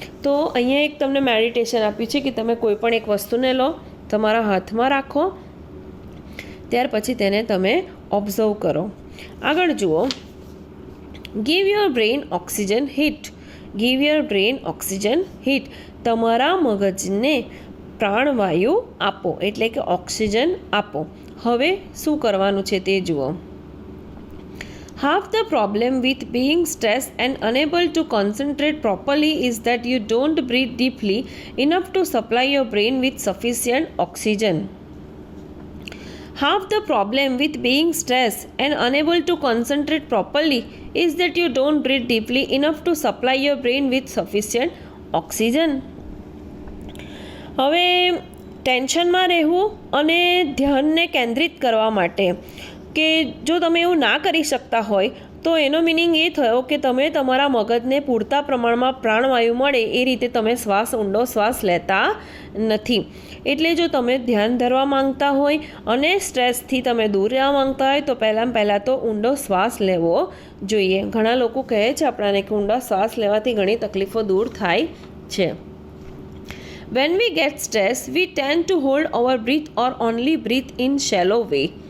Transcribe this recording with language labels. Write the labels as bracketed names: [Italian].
[Gujarati] તો અહીંયા એક તમને મેડિટેશન આપ્યું છે કે તમે કોઈ પણ એક વસ્તુને લો, તમારા હાથમાં રાખો, ત્યાર પછી તેને તમે ઓબ્ઝર્વ કરો. આગળ જુઓ. [English] Give your brain oxygen hit. Give your brain oxygen hit. [Gujarati] તમારા મગજને પ્રાણવાયુ આપો, એટલે કે ઓક્સિજન આપો. હવે શું કરવાનું છે તે જુઓ. [English] Half the problem with being stressed and unable to concentrate properly is that you don't breathe deeply enough to supply your brain with sufficient oxygen. Half the problem with being stressed and unable to concentrate properly is that you don't breathe deeply enough to supply your brain with sufficient oxygen. [Gujarati] હવે ટેન્શનમાં રહેવું અને ધ્યાનને કેન્દ્રિત કરવા માટે કે જો તમે એવું ના કરી શકતા હોય તો એનો મિનિંગ એ થયો કે તમે તમારા મગજને પૂરતા પ્રમાણમાં પ્રાણવાયુ મળે એ રીતે તમે ઊંડો શ્વાસ લેતા નથી. એટલે જો તમે ધ્યાન ધરવા માંગતા હોય અને સ્ટ્રેસથી તમે દૂર રહેવા માંગતા હોય તો પહેલાં તો ઊંડો શ્વાસ લેવો જોઈએ. ઘણા લોકો કહે છે આપણાને કે ઊંડા શ્વાસ લેવાથી ઘણી તકલીફો દૂર થાય છે. [English] When we get stressed, we tend to hold our breath or only breathe in shallow way.